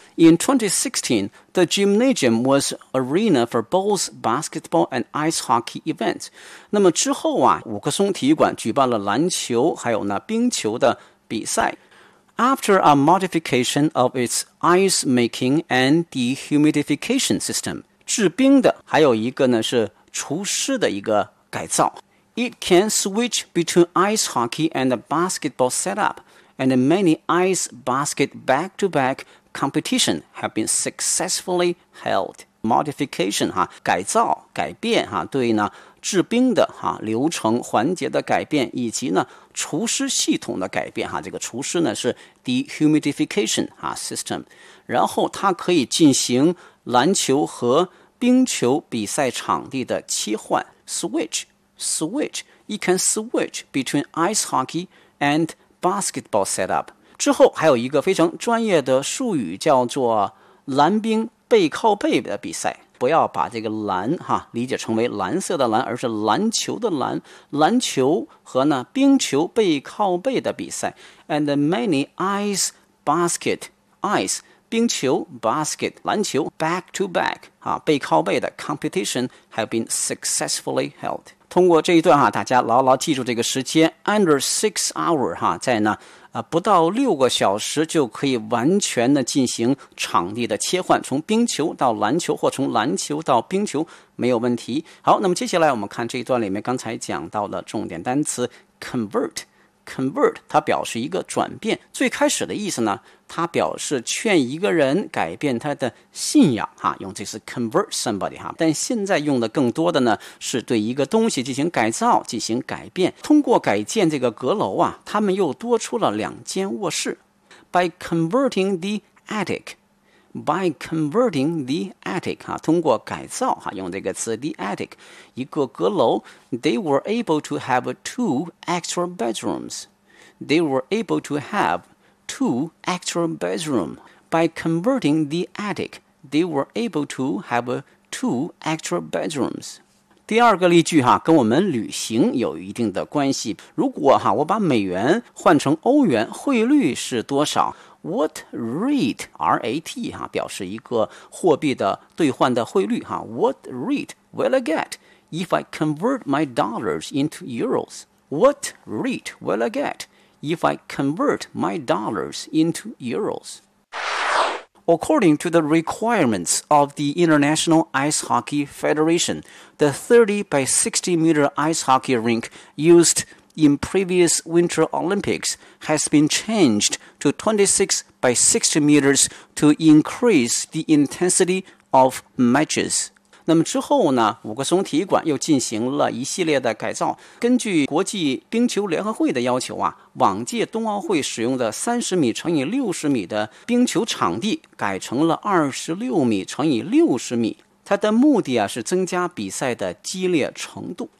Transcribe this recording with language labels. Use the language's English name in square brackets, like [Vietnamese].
[English] In 2016, the gymnasium was arena for both basketball and ice hockey events. [Chinese] 那么之后啊，五棵松体育馆举办了篮球还有呢冰球的比赛。 [English] After a modification of its ice making and dehumidification system, [Chinese] 制冰的还有一个呢是除湿的一个改造。 [English] It can switch between ice hockey and a basketball setup, and many ice basket back-to-backcompetition have been successfully held. [Chinese] Modification 哈，改造改变哈，对呢制冰的哈流程环节的改变，以及呢除湿系统的改变哈，这个除湿呢是 dehumidification 哈 system， 然后它可以进行篮球和冰球比赛场地的切换。 [English] switch you can switch between ice hockey and basketball setup。 [Chinese] 之后还有一个非常专业的术语叫做蓝冰背靠背的比赛，不要把这个蓝哈理解成为蓝色的蓝，而是篮球的蓝，篮球和呢冰球背靠背的比赛。 [English] And many ice basket ice 冰球 basket 篮球 back to back 哈 [Chinese] 背靠背的 [English] competition have been successfully held。 [Chinese] 通过这一段哈，大家牢牢记住这个时间 [English] under 6 hours [Chinese] 哈，在呢不到6个小时就可以完全的进行场地的切换，从冰球到篮球或从篮球到冰球没有问题。好，那么接下来我们看这一段里面刚才讲到的重点单词 convert， 它表示一个转变，最开始的意思呢它表示劝一个人改变他的信仰哈，用这是 [English] convert somebody [Chinese] 哈，但现在用的更多的呢是对一个东西进行改造进行改变。通过改建这个阁楼啊，他们又多出了2间卧室。 [English] By converting the attic [Chinese] 哈，通过改造哈，用这个词 [English] the attic [Chinese] 一个阁楼。 [English] They were able to have two extra bedrooms. By converting the attic, they were able to have two extra bedrooms。 [Chinese] 第二个例句哈，跟我们旅行有一定的关系。如果哈，我把美元换成欧元，汇率是多少？ [English] What rate, [Chinese] R-A-T, 哈，表示一个货币的兑换的汇率哈。 [English] What rate will I get if I convert my dollars into euros? What rate will I get if I convert my dollars into euros? According to the requirements of the International Ice Hockey Federation, the 30 by 60 meter ice hockey rink used... in previous Winter Olympics has been changed to 26 by 60 meters to increase the intensity of matches. [Chinese] 那么之后呢，五个松体育馆又进行了一系列的改造。根据国际冰球联合会的要求啊，往届冬奥会使用的30米乘以60米的冰球场地改成了26米乘以60米。它的目的啊是增加比赛的激烈程度。